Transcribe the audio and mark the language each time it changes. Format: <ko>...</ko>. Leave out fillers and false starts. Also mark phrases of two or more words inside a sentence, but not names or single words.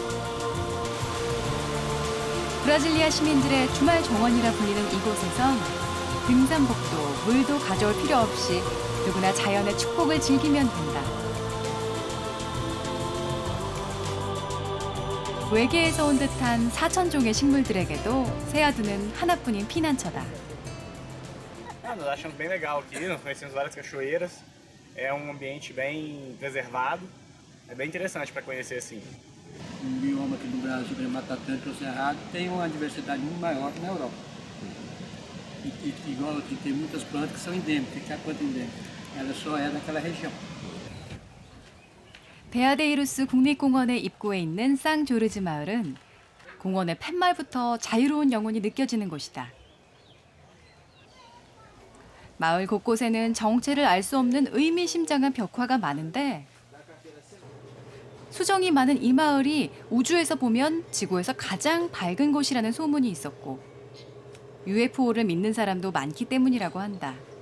<ko>브라질리아 시민들의 주말 정원이라 불리는 이곳에선 등산복도 물도 가져올 필요 없이 누구나 자연의 축복을 즐기면 된다. 외계에서 온 듯한 4,000종의 식물들에게도 세아두는 하나뿐인 피난처다.</ko> <pt>Nós achamos bem legal aqui, nós conhecemos várias cachoeiras, é um ambiente bem preservado, é bem interessante para conhecer assim. O bioma aqui no Brasil, o Mata Atlântico e o Cerrado, tem uma diversidade muito maior que na Europa. Igual aqui tem muitas plantas que são endêmicas. O que é a planta endêmica? Ela só é daquela região.</pt> <ko>베아데이루스 국립공원의 입구에 있는 쌍조르즈 마을은 공원의 팻말부터 자유로운 영혼이 느껴지는 곳이다. 마을 곳곳에는 정체를 알 수 없는 의미심장한 벽화가 많은데 수정이 많은 이 마을이 우주에서 보면 지구에서 가장 밝은 곳이라는 소문이 있었고 UFO를 믿는 사람도 많기 때문이라고 한다.</ko>